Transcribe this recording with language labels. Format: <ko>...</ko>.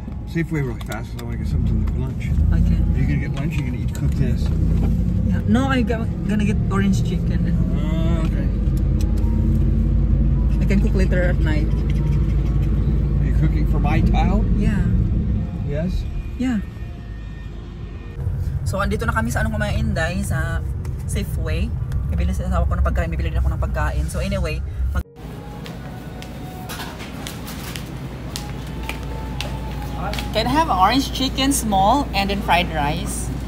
<en>Safeway really fast because I want to get something for lunch. Okay. Are you gonna get lunch? Or are you gonna cook this? Yeah. No, I'm gonna get orange chicken. Okay. I can cook later at night. Are you cooking for my child? Yeah. Yes. Yeah.</en> <tl>So andito na kami sa mga inday sa Safeway. Bibili sa asawa ko ng pagkain, bibili din ako ng pagkain.</tl> <en>So anyway, can I have orange chicken small and then fried rice?</en>